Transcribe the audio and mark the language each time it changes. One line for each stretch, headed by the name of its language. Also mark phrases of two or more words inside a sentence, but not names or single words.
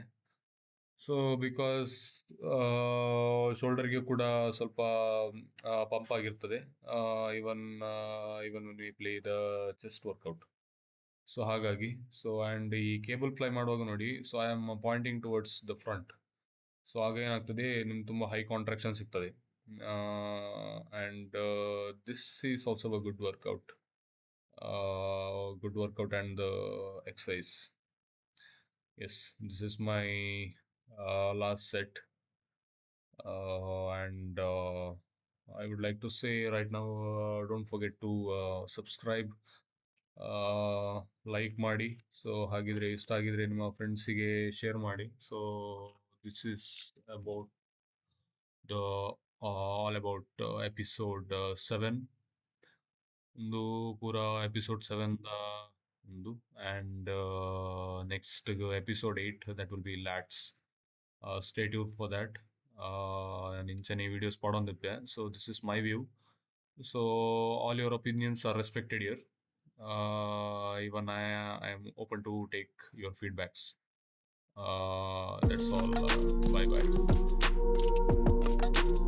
English: so because
Kannada: ಶೋಲ್ಡರ್ಗೆ ಕೂಡ ಸ್ವಲ್ಪ ಪಂಪ್ ಆಗಿರ್ತದೆ,
English: even even we play the chest workout.
Kannada: ಸೊ ಹಾಗಾಗಿ,
English: so and
Kannada: ಈ ಕೇಬಲ್ ಫ್ಲೈ ಮಾಡುವಾಗ ನೋಡಿ,
English: so I am pointing towards the front.
Kannada: ಸೊ ಆಗ ಏನಾಗ್ತದೆ, ನಿಮ್ಗೆ ತುಂಬ ಹೈ ಕಾಂಟ್ರಾಕ್ಷನ್ ಸಿಗ್ತದೆ.
English: And this is also a good workout and the exercise. Yes, this is my last set. And I would like to say right now, don't forget to subscribe,
Kannada: ಲೈಕ್ ಮಾಡಿ. ಸೊ ಹಾಗಿದ್ರೆ ಇಷ್ಟ ಆಗಿದ್ರೆ ನಿಮ್ಮ ಫ್ರೆಂಡ್ಸಿಗೆ ಶೇರ್ ಮಾಡಿ.
English: So this is about the all about episode 7,
Kannada: ಒಂದು ಪೂರ ಎಪಿಸೋಡ್ 7 ಒಂದು.
English: And next episode 8 that will be lats. Stay tuned for that.
Tulu: ನಾನು ಇಂಚನೆ ವಿಡಿಯೋಸ್ ಪಡೊಂದಿಪ್ಪೆ.
English: So this is my view. So all your opinions are respected here. Even I am open to take your feedbacks. That's all. Bye bye.